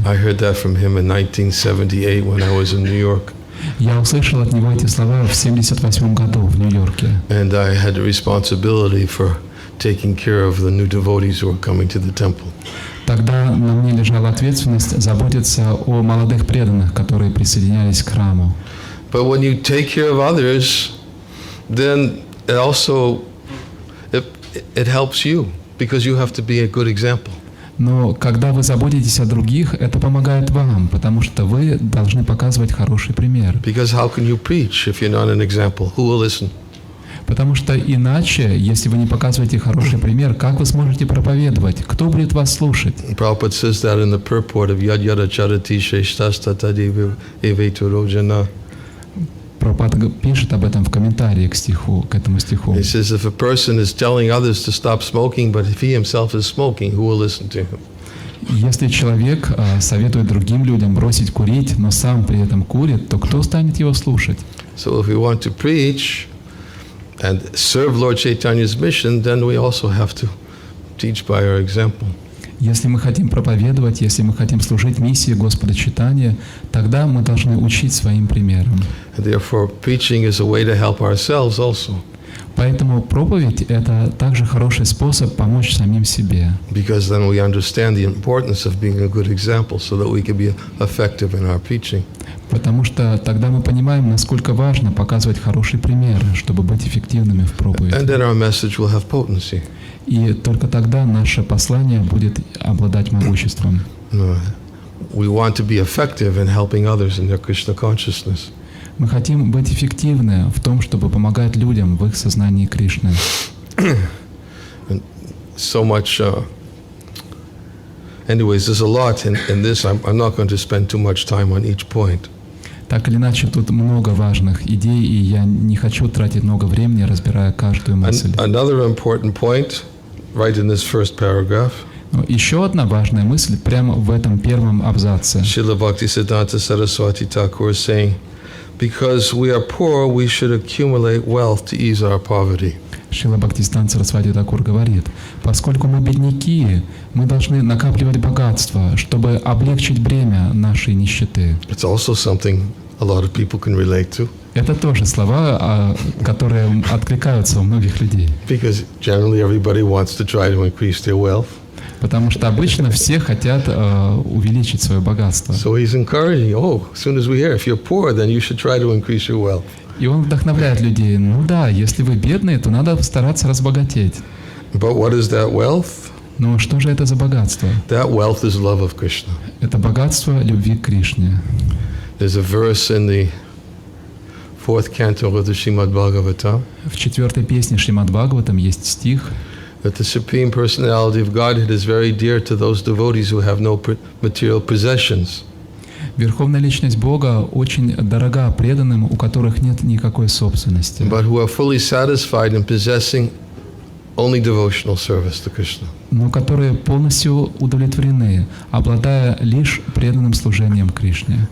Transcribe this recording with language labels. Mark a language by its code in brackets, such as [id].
[en] I heard that from him in 1978 when I was in New York. [ru] Я услышал от него эти слова в 1978 году в Нью-Йорке. [en] And I had the responsibility for taking care of the new devotees who were coming to the temple. [ru] Тогда на мне лежала ответственность заботиться о молодых преданных, которые присоединялись к храму. [en] But when you take care of others, then it also it helps you because you have to be a good example. [ru] Но когда вы заботитесь о других, это помогает вам, потому что вы должны показывать хороший пример. [en] Because how can you preach if you're not an example? Who will listen? [ru] Потому что иначе, если вы не показываете хороший пример, как вы сможете проповедовать? Кто будет вас слушать? [en] Prabhupada says that in the purport of [sa] Yad Yada Charati Sheshtastata Eveturojana. [ru] Прабхупада пишет об этом в комментарии к этому стиху. [en] He says if a person is telling others to stop smoking, but if he himself is smoking, who will listen to him? [ru] Если человек советует другим людям бросить курить, но сам при этом курит, то кто станет его слушать? [en] So if we want to preach and serve Lord Chaitanya's mission, then we also have to teach by our example. [ru] Если мы хотим проповедовать, если мы хотим служить миссии Господа Чайтаньи, тогда мы должны учить своим примером. [en] And therefore, preaching is a way to help ourselves also. [ru] Поэтому проповедь – это также хороший способ помочь самим себе. [en] Because then we understand the importance of being a good example so that we can be effective in our preaching. [ru] Потому что тогда мы понимаем, насколько важно показывать хороший пример, чтобы быть эффективными в проповеди. [en] And then our message will have potency. [ru] И только тогда наше послание будет обладать могуществом. [en] We want to be effective in helping others in their Krishna consciousness. [ru] Мы хотим быть эффективны в том, чтобы помогать людям в их сознании Кришны. [en] And so much. Anyways, there's a lot in this. I'm not going to spend too much time on each point. [ru] Так или иначе, тут много важных идей, и я не хочу тратить много времени, разбирая каждую мысль. [en] Another important point, right in this first paragraph. [ru] Еще одна важная мысль прямо в этом первом абзаце. [en] Srila Bhaktisiddhanta Saraswati Thakur is saying, because we are poor, we should accumulate wealth to ease our poverty. [ru] Шрила Бхактивиданты Свами Прабхупады говорит, поскольку мы бедняки, мы должны накапливать богатство, чтобы облегчить бремя нашей нищеты. [en] It's also something a lot of people can relate to. [ru] Это тоже слова, которые откликаются у многих людей. [en] Because generally everybody wants to try to increase their wealth. [ru] Потому что обычно все хотят увеличить свое богатство. [en] So he's encouraging, as soon as we hear, if you're poor, then you should try to increase your wealth. [ru] И он вдохновляет людей. Ну да, если вы бедные, то надо стараться разбогатеть. [en] But what is that wealth? [ru] Но что же это за богатство? [en] That wealth is love of Krishna. [ru] Это богатство любви к Кришне. [en] There's a verse in the 4th canto of the Srimad Bhagavatam. [ru] В 4-й песне Шримад Бхагаватам есть стих, [en] that the Supreme Personality of Godhead is very dear to those devotees who have no material possessions. [ru] Верховная Личность Бога очень дорога преданным, у которых нет никакой собственности, [en] But who are fully satisfied in possessing only devotional service to Krishna. [ru] но которые полностью удовлетворены, обладая лишь преданным служением Кришне.